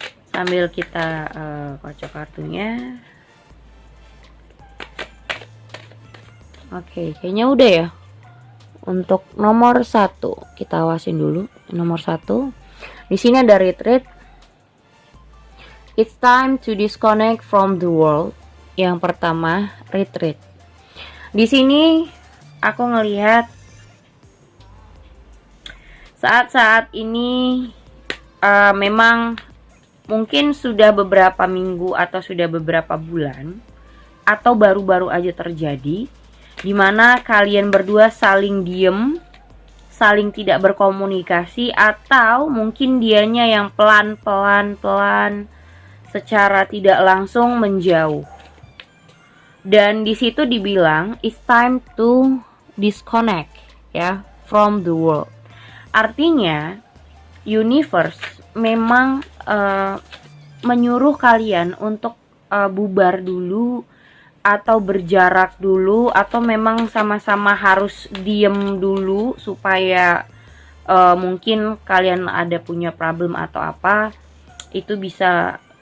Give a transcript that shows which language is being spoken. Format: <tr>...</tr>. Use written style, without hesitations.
<id>Sambil kita kocok kartunya. Oke, kayaknya udah ya. Untuk nomor 1 kita awasin dulu. Nomor 1 di sini ada retreat.</id> <en>It's time to disconnect from the world.</en> <id>Yang pertama, retreat. Di sini aku ngelihat saat-saat ini memang mungkin sudah beberapa minggu atau sudah beberapa bulan, atau baru-baru aja terjadi, dimana kalian berdua saling diem, saling tidak berkomunikasi, atau mungkin dianya yang pelan-pelan secara tidak langsung menjauh. Dan di situ dibilang</id> <en>it's time to disconnect</en> <id>ya</id> <en>from the world.</en> <id>Artinya universe memang menyuruh kalian untuk bubar dulu, atau berjarak dulu, atau memang sama-sama harus diem dulu supaya mungkin kalian ada punya problem atau apa, itu bisa</id>